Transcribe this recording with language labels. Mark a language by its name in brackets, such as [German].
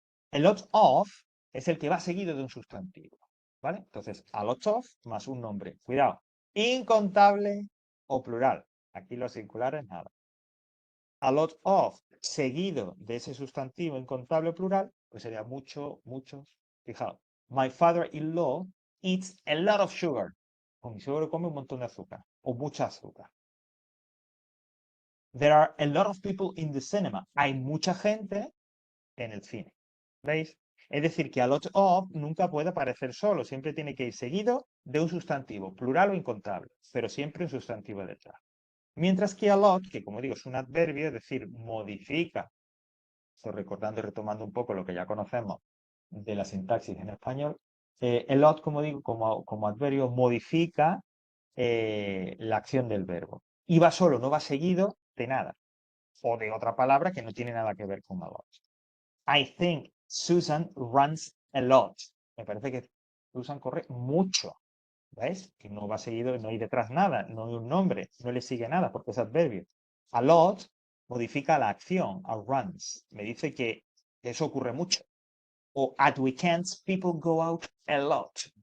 [Spanish] El lot of es el que va seguido de un sustantivo, ¿vale? Entonces, a lot of más un nombre. Cuidado, incontable o plural. Aquí los singulares, nada. A lot of seguido de ese sustantivo incontable o plural, pues sería mucho, muchos. Fijaos, [English] my father-in-law eats a lot of sugar. [Spanish] Con mi suegro come un montón de azúcar o mucha azúcar. [English] There are a lot of people in the cinema. [Spanish] Hay mucha gente en el cine. ¿Veis? Es decir, que a lot of nunca puede aparecer solo, siempre tiene que ir seguido de un sustantivo, plural o incontable, pero siempre un sustantivo detrás. Mientras que a lot, que como digo es un adverbio, es decir, modifica, estoy recordando y retomando un poco lo que ya conocemos de la sintaxis en español, el lot, como digo, como adverbio, modifica la acción del verbo. Y va solo, no va seguido de nada, o de otra palabra que no tiene nada que ver con a lot. [English] I think Susan runs a lot. [Spanish] Me parece que Susan corre mucho. ¿Ves? Que no va seguido, no hay detrás nada, no hay un nombre, no le sigue nada porque es adverbio. A lot modifica la acción, a runs. Me dice que eso ocurre mucho. O [English] at weekends people go out a lot.